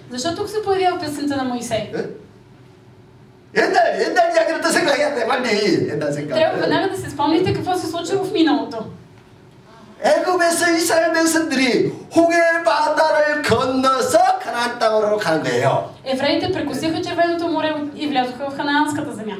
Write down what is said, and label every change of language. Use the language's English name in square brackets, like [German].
[Bulgarian] Защо тук се появява песента на Моисей? [Korean] 옛날 이야기를 또 생각해야 돼 빨리. 옛날 생각. [Bulgarian] Трябва веднага да се спомните какво се случило в миналото. [Korean] 애굽에서 이스라엘 백성들이 홍해 바다를 건너서 가나안 땅으로 가는 거예요. [Bulgarian] Евреите прекусиха Червеното море и влязоха в Ханаанската земя.